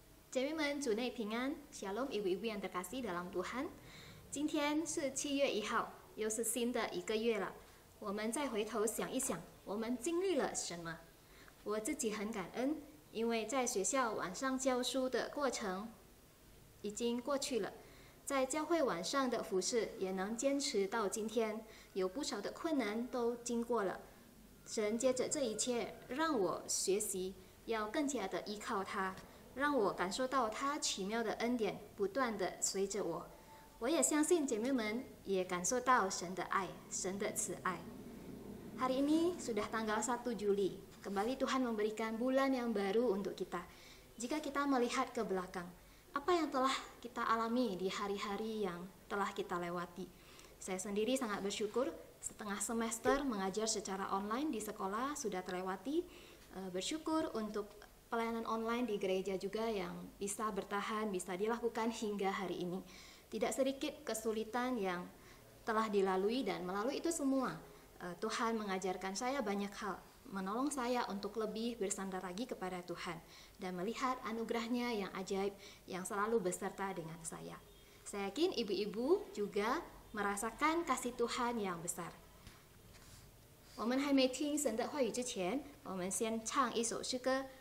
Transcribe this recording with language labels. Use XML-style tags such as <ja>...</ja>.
<zh>姐妹们，主内平安，</zh> <id>Shalom，ibu-ibu yang terkasih dalam Tuhan。</id> <zh>今天是7月1号，又是新的一个月了。我们再回头想一想，我们经历了什么？我自己很感恩，因为在学校晚上教书的过程已经过去了，在教会晚上的服侍也能坚持到今天，有不少的困难都经过了。神接着这一切，让我学习要更加的依靠他。让我感受到他奇妙的恩典不断的随着我，我也相信姐妹们也感受到神的爱，神的慈爱。</zh> <id>Hari ini sudah tanggal 1 Juli, kembali Tuhan memberikan bulan yang baru untuk kita. Jika kita melihat ke belakang, apa yang telah kita alami di hari-hari yang telah kita lewati. Saya sendiri sangat bersyukur, setengah semester mengajar secara online di sekolah sudah terlewati. Bersyukur untuk pelayanan online di gereja juga yang bisa bertahan, bisa dilakukan hingga hari ini. Tidak sedikit kesulitan yang telah dilalui dan melalui itu semua Tuhan mengajarkan saya banyak hal, menolong saya untuk lebih bersandar lagi kepada Tuhan dan melihat anugerah-Nya yang ajaib yang selalu beserta dengan saya. Saya yakin ibu-ibu juga merasakan kasih Tuhan yang besar.</id> <zh>我们还没听神的话语之前，我们先唱一首诗歌。</zh>